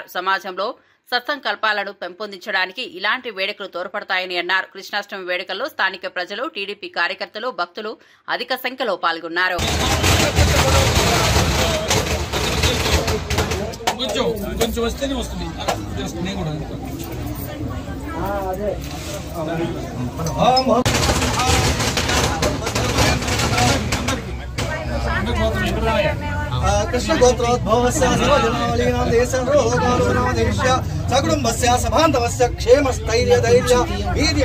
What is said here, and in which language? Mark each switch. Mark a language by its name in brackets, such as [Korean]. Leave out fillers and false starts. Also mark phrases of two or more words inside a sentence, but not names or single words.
[Telugu] సమాజంలో సత్సంకల్పాలను పెంపొందించడానికి ఇలాంటి వేడుకలు తోడ్పడతాయని అన్నారు. కృష్ణాష్టమి వేడుకల్లో స్థానిక ప్రజలు, టీడీపీ కార్యకర్తలు, భక్తులు అధిక సంఖ్యలో పాల్గొన్నారు. కొంచెం వస్తేనే వస్తుంది. [Sanskrit] कृष्ण गोत्रोद्भवस्य सर्वजनावलीनां देशरोगालोनादेश्य सकुटुम्बस्य सभान्तवस्य क्षेमस्थैर्यधैर्य वीर्य